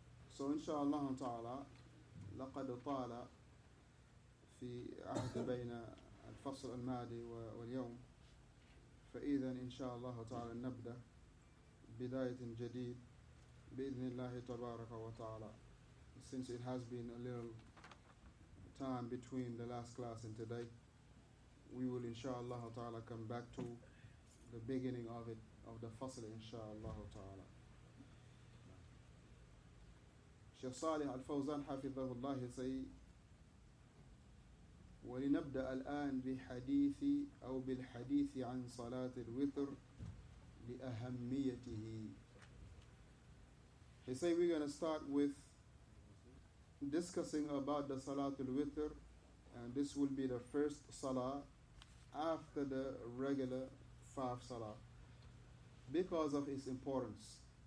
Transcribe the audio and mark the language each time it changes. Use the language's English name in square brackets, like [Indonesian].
[Arabic] So inshallah ta'ala لقد طال في عهد بين الفصل الماضي واليوم، فإذا إن شاء الله تعالى نبدأ بداية جديد بإذن الله تبارك وتعالى. [English] Since it has been a little time between the last class and today, we will inshallah ta'ala come back to the beginning of it, of the fasl inshallah ta'ala. [Arabic] Shaykh Salih al-Fawzan hafidhahullah say, ولنبدأ الآن بحديث أو بالحديث عن صلاة الوتر لأهميته. [English] He say we're going to start with discussing about the Salatul Witr, and this will be the first Salah after the regular 5 Salah because of its importance.